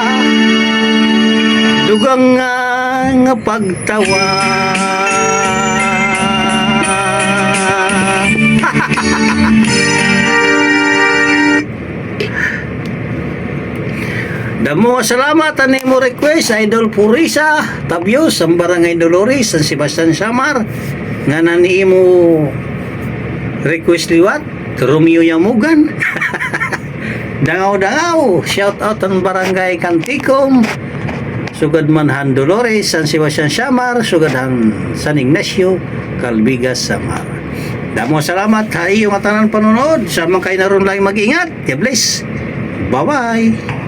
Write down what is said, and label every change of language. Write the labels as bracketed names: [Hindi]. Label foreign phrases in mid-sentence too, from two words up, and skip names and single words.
[Waray] dugang nga pagtawa Damo salamat ani mo request Idol Purisa Tabios ang Barangay Dolores San Sebastian Samar nga nani mo request liwat Romeo Yamugan dangaw shout out ang Barangay Kantikom sugad manhan Dolores San Sebastian Samar sugad ang San Ignacio Calbigas Samar. Damo salamat ha iyong atanan panonood sa mga kayo naroon lang mag-ingat. [English] God bless. Bye bye.